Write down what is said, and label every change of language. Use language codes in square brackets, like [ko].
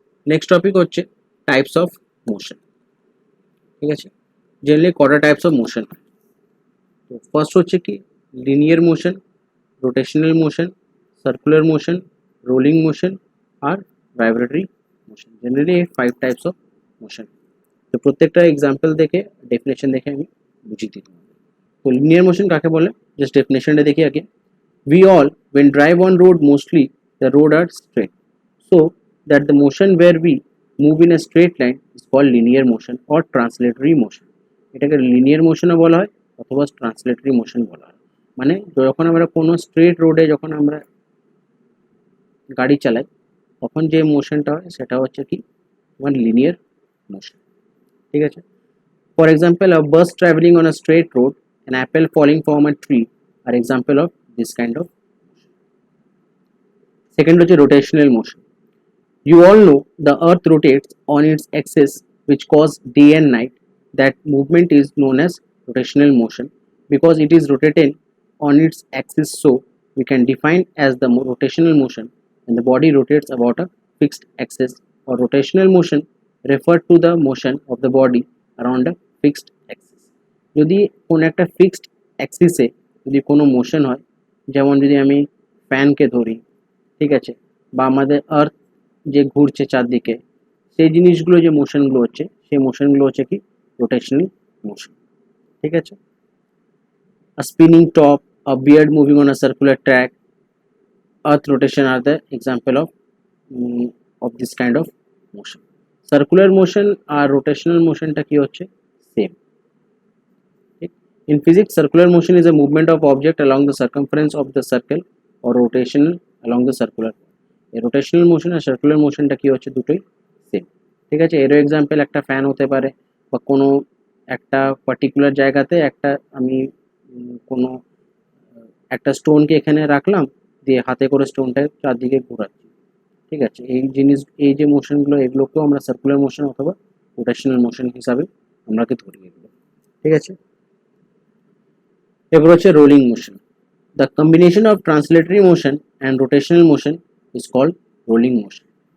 [bn] Next topic হচ্ছে types of motion. ঠিক আছে, জেনারেলি কটা টাইপস অফ মোশন, তো ফার্স্ট হচ্ছে কি linear motion, rotational motion, circular motion, rolling motion, আর ভাইব্রেটরি মোশন। জেনারেলি এই 5 টাইপস অফ মোশন। তো প্রত্যেকটা এক্সাম্পল দেখে ডেফিনেশন দেখে আমি বুঝিয়ে দিই। তো লিনিয়ার মোশন কাকে বলে, জাস্ট ডেফিনেশনটা দেখি আগে। [en] We all, when drive on road, mostly the road are straight, so that the motion where we move in a straight line is called linear motion or translatory motion. [bn] এটাকে linear মোশনও বলা হয় অথবা ট্রান্সলেটরি motion বলা হয়। মানে যখন আমরা কোনো স্ট্রেট রোডে যখন আমরা গাড়ি চালাই তখন যে মোশনটা হয় সেটা হচ্ছে কি তোমার লিনিয়ার মোশন। ঠিক আছে, [en] For example a bus traveling on a straight road, an apple falling from a tree are example of this kind of. Second হচ্ছে rotational motion. You all know the earth rotates on its axis which cause day and night. That movement is known as rotational motion because it is rotating on its axis, so we can define as the rotational motion when the body rotates about a fixed axis, or rotational motion refer to the motion of the body around a fixed axis. [bn] যদি কোনো একটা fixed অ্যাক্সিসে যদি কোনো motion হয়, যেমন যদি আমি ফ্যানকে ধরি, ঠিক আছে, বা আমাদের আর্থ যে ঘুরছে চারদিকে, সেই জিনিসগুলো যে মোশনগুলো হচ্ছে সেই মোশনগুলো হচ্ছে কি রোটেশনাল মোশন। ঠিক আছে, [en] a spinning top, a beard moving on a circular track, earth rotation are the example of this kind of motion. [bn] Circular motion আর rotational motionটা কি হচ্ছে same. [en] In physics, circular motion is a movement of object along the circumference of the circle or rotational along the circular. [bn] এই rotational motion আর circular মোশনটা কি হচ্ছে দুটোই same. ঠিক আছে, এরও example একটা ফ্যান হতে পারে, বা কোনো একটা পার্টিকুলার জায়গাতে একটা আমি কোনো একটা স্টোনকে এখানে রাখলাম, দিয়ে হাতে করে স্টোনটা চারদিকে ঘোরাচ্ছি। ঠিক আছে, এই জিনিস এই যে মোশনগুলো এগুলোকেও আমরা সার্কুলার মোশন অথবা রোটেশনাল মোশন হিসাবে আমরাকে ধরি এগুলো। ঠিক আছে, এবার হচ্ছে rolling motion. [en] The combination of translatory motion and rotational motion is called rolling motion.